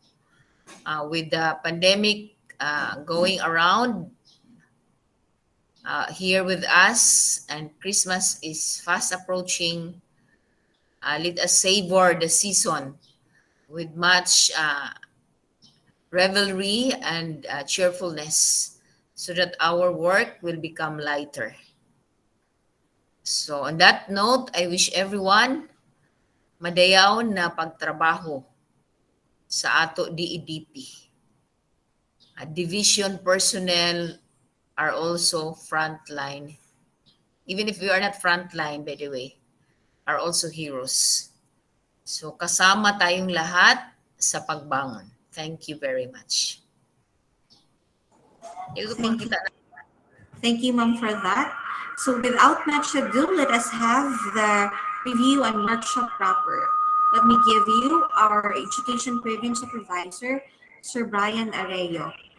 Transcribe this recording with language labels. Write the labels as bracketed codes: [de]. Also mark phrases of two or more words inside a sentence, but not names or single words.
[en] With the pandemic going around here with us, and Christmas is fast approaching, let us savor the season with much revelry and cheerfulness so that our work will become lighter. So on that note, I wish everyone [ceb] madayaw na pagtrabaho sa ato [en] DEDP. Division personnel are also frontline. Even if we are not frontline, by the way, are also heroes. [tl] So kasama tayong lahat sa pagbangon. [en] Thank you very much. Thank you. Thank you, ma'am, for that. So without much ado, let us have the review and workshop proper. Let me give you our Education Program Supervisor, Sir Brian Arroyo.